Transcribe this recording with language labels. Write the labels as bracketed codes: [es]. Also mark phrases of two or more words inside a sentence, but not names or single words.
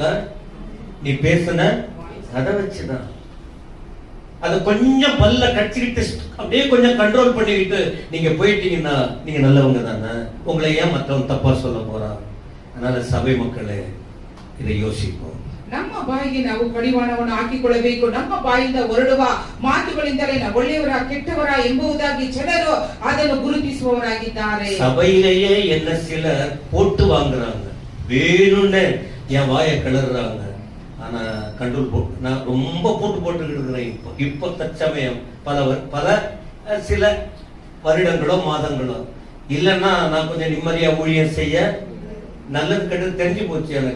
[ta] நீ பேசுன அதை வச்சுதான். அதை கொஞ்சம் பல்ல கடிச்சுக்கிட்டு அப்படியே கொஞ்சம் கண்ட்ரோல் பண்ணிக்கிட்டு நீங்க போயிட்டீங்கன்னா நீங்க நல்லவங்க தானே. உங்களை ஏன் மற்றவன் தப்பா சொல்ல போறான்? அதனால சபை மக்களே இதை யோசிப்போம். [kn] ನಮ್ಮ ಬಾಯಿಗೆ ನಾವು ಕಡಿವಾಣವನ್ನು ಹಾಕಿಕೊಳ್ಳಬೇಕು. ನಮ್ಮ ಬಾಯಿಂದ ಹೊರಡುವ ಮಾತುಗಳಿಂದಲೇ ನಾವು ಒಳ್ಳೆಯವರ ಕೆಟ್ಟವರ ಎಂಬುದಾಗಿ ಜನರು ಅದನ್ನು ಗುರುತಿಸುವವರಾಗಿದ್ದಾರೆ. [ta] சபையிலேயே என்ன சிலர் போட்டு வாங்குறாங்க, வேணும்னு என் வாயை கிளறாங்க. ஆனா கண்ட்ரோல் போட்டு நான் ரொம்ப போட்டுக்கிட்டு இருக்கிறேன். இப்போ தற்சமயம் பல சில வருடங்களோ மாதங்களோ இல்லைன்னா நான் கொஞ்சம் நிம்மதியா ஊழியம் செய்ய நல்லது கெட்டது தெரிஞ்சு போச்சு எனக்கு.